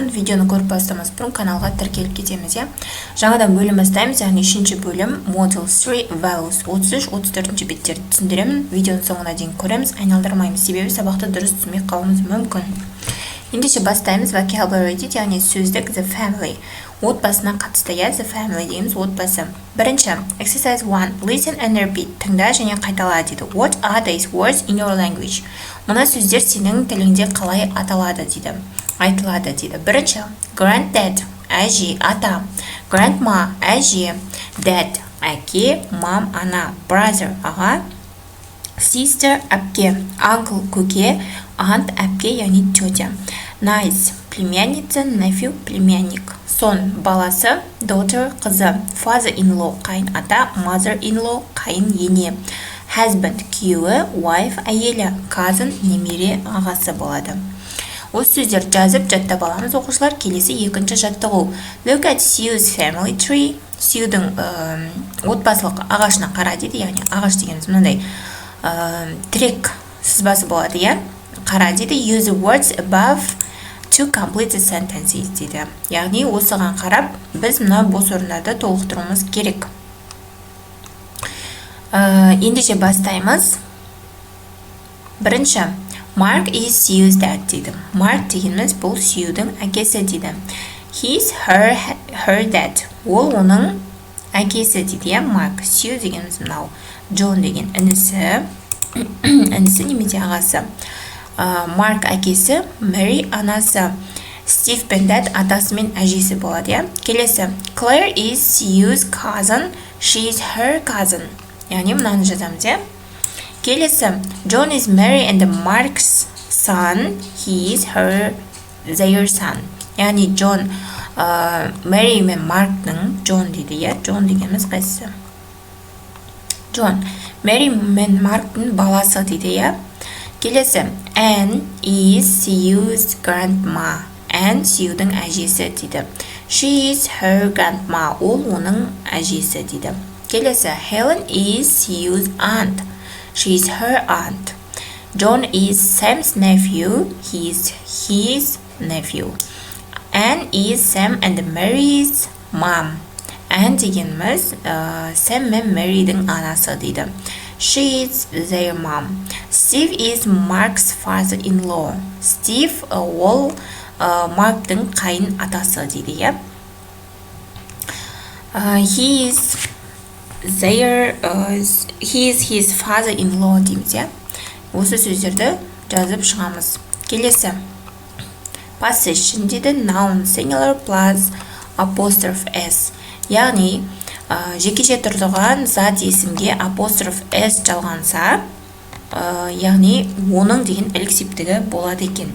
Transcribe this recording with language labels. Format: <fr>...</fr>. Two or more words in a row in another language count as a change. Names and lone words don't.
<kk>Видеоны көріп бастамас бұрын каналға тіркеліп кетеміз. Жаңадан бөлім бастаймыз, яғни 3-ші бөлім Model 3 Values 33-34 беттерді түсіндіремін. Видеоның соңына дейін көреміз, айналдырмаймыз, себебі сабақты дұрыс түсінбей қалуымыз мүмкін. Ендеше бастаймыз. Vocabulary дейді, яғни сөздік</kk> <en>the family.</en> <kk>Отбасына қатысты,</kk> <en>the family</en> <kk>дейміз, отбасы. Бірінші, exercise 1,</kk> <en>listen and repeat.</en> <kk>Тыңда және қайтала дейді.</kk> <en>What are these words in your language?</en> <kk>Мұна сөздер сенің тіліңде қалай аталады дейді. Айтылады дейді. Бірінші, granddad, әже, ата. Grandma, әже. Dad, әке. Mom, ана. Brother, аға. Sister, әпке. Uncle, көке. Aunt, әпке, яғни тетя.</kk> <ru>Niece, племянница. Nephew, племянник.</ru> <kk>Son, баласы. Daughter, қызы.</kk> <en>Father-in-law,</en> <kk>қайын ата.</kk> <en>Mother-in-law,</en> <kk>қайын ене. Husband, күйеуі. Wife, әйелі. Cousin, немере, ағасы болады. Осы сөздер жазып жаттап аламыз оқушылар. Келесі екінші жаттығу.</kk> <en>Look at Sue's family tree.</en> <kk>Sue'дің отбасылық ағашына қара дейді, яғни ағаш дегеніміз мынандай тірек сызбасы болады, қара дейді.</kk> <en>Use the words above to complete the sentences дейді.</en> <kk>Яғни осыған қарап, біз мына бос орындарды толықтыруымыз керек. Ендеше бастаймыз. Бірінші,</kk> <en>Mark is Sue's dad дейді.</en> <kk>Mark дегеніміз бұл Sue'дің әкесі дейді.</kk> <en>He's her dad.</en> <kk>Ол оның әкесі дейді, Mark. Sue дегеніміз мынау. John деген інісі немесе ағасы. Марк әкесі, Mary анасы. Steve пен Dad атасы мен әжесі болады. Келесі,</kk> <en>Claire is Sue's cousin, she is her cousin.</en> <kk>Яғни мынаны жазамыз. Келесі,</kk> <en>John is Mary and Mark's son, he is their son.</en> <kk>Яғни John, Mary мен Марктың, John дейді, John дегеніміз қайсысы? John, Mary мен Марктың баласы дейді. Келесі,</kk> <en>Anne is Sue's grandma.</en> <kk>Anne Sue'дің әжесі дейді.</kk> <en>She is her grandma.</en> <kk>Ол оның әжесі дейді. Келесі,</kk> <en>Helen is Sue's aunt. She is her aunt. John is Sam's nephew. He is his nephew. Anne is Sam and Mary's mom.</en> <kk>Anne дегеніміз Sam мен Mary'дің анасы дейді.</kk> <en>She is their mom. Steve is Mark's father-in-law.</en> <kk>Steve ол Mark'тың қайын атасы дейді.</kk> <en>He is his father-in-law дейміз.</en> <kk>Осы сөздерді жазып шығамыз. Келесі. Possession дейді.</kk> <en>Noun singular plus apostrophe s.</en> <kk>Яғни жекеше тұрған зат есімге апостроф s жалғанса, яғни оның деген іліксептігі болады екен.</kk>